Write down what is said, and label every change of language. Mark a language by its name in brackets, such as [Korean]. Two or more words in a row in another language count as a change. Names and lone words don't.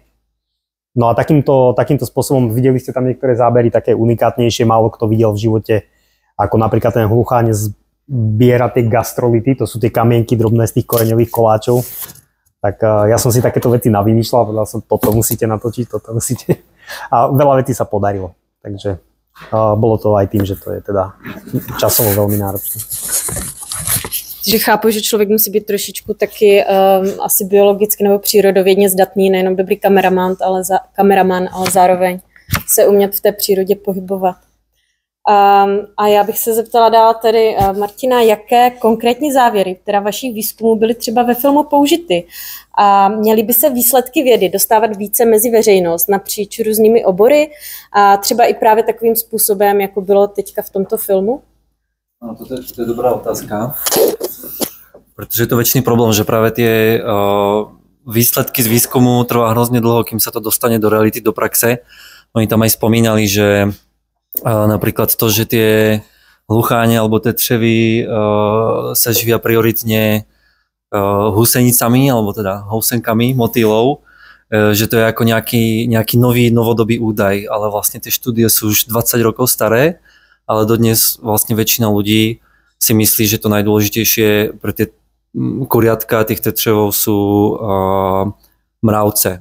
[Slovak] No a takýmto spôsobom videli ste tam niektoré zábery také unikátnejšie, málo kto videl v živote, ako napríklad ten hlucháň zbiera tie gastrolity, to sú tie kamienky drobné z tých koreňových koláčov. Tak ja som si takéto veci navymýšľal, povedal som, toto musíte natočiť, toto musíte. A veľa vecí sa podarilo, takže bolo to aj tým, že to je teda časovo veľmi náročné. [Czech] Takže chápu, že člověk musí být trošičku taky asi biologicky nebo přírodovědně zdatný, nejenom dobrý kameraman, ale zároveň se umět v té přírodě pohybovat. A já bych se zeptala dál tedy Martina, jaké konkrétní závěry, teda vašich výzkumů, byly třeba ve filmu použity a měly by se výsledky vědy dostávat více mezi veřejnost napříč různými obory a třeba i právě takovým způsobem, jako bylo teďka v tomto filmu? [Slovak] No, to je dobrá otázka, protože je to väčšiný problém, že práve tie výsledky z výskumu trvá hrozne dlho, kým sa to dostane do reality, do praxe. Oni tam aj spomínali, že napríklad to, že tie hlucháne alebo tie třevy sa živia prioritne husenicami, alebo teda housenkami motýlov, že to je ako nejaký nový, novodobý údaj, ale vlastne tie štúdie sú už 20 rokov staré, ale dodnes vlastne väčšina ľudí si myslí, že to najdôležitejšie pre tie kuriatka tých tetřevov sú mravce.